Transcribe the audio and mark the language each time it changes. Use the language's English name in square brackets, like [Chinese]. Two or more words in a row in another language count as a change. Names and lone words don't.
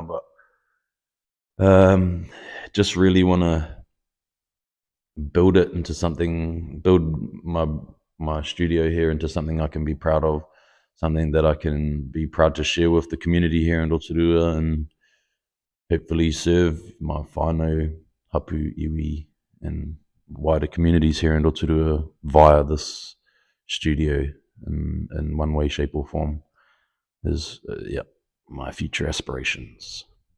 [English] But just really want to build it into something, build my studio here into something I can be proud of, something that I can be proud to share with the community here in Rotorua, and hopefully serve my [Māori] whānau, hapu, iwi, [English] and wider communities here in Rotorua via this studio in one way, shape, or form. Is my future aspirations.